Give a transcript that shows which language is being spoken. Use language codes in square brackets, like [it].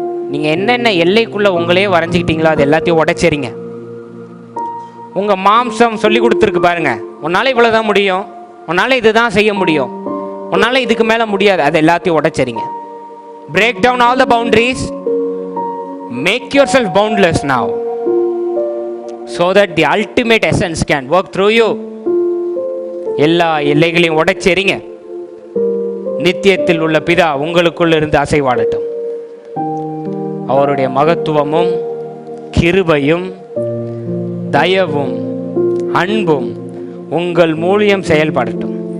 [ta] நீங்கள் என்னென்ன எல்லைக்குள்ளே உங்களே வரைஞ்சிக்கிட்டீங்களோ அது எல்லாத்தையும் உடைச்சேரிங்க. உங்கள் மாம்சம் சொல்லி கொடுத்துருக்கு பாருங்க, உன்னால் இவ்வளோதான் முடியும், உன்னால் இதுதான் செய்ய முடியும், உன்னால் இதுக்கு மேலே முடியாது, அது எல்லாத்தையும் உடைச்சரிங்க. [en] Break down all the boundaries. Make yourself boundless now so that the ultimate essence can work through you. [ta] எல்லா எல்லைகளையும் உடைச்செறிங்க. நித்தியத்தில் உள்ள பிதா உங்களுக்குள்ள இருந்து அசைவாடட்டும். அவருடைய மகத்துவமும் கிருபையும் தயவும் அன்பும் உங்கள் மூலியம் செயல்படட்டும்.